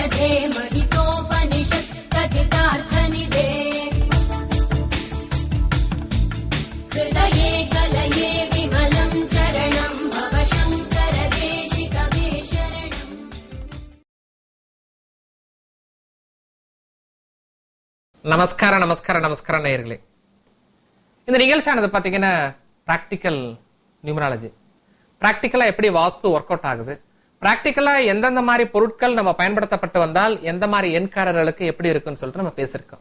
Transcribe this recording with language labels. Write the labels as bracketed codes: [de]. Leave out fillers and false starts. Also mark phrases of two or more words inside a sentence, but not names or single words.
[sa] महितोपनिषत् कथितार्थनिधे हृदये कलये विमलं चरणं भव शङ्कर देशिकमे शरणम्. [ta] நமஸ்காரம் நமஸ்காரம் நமஸ்காரம் நேயர்களே. இந்த நிகழ்ச்சியானது பாத்தீங்கன்னா [en] practical numerology. [ta] பிராக்டிக்கலா எப்படி வாஸ்து [en] work out [ta] ஆகுது, பிராக்டிக்கலா எந்தெந்த மாதிரி பொருட்கள் நம்ம பயன்படுத்தப்பட்டு வந்தால் எந்த மாதிரி எண்காரர்களுக்கு எப்படி இருக்குன்னு சொல்லிட்டு நம்ம பேசிருக்கோம்.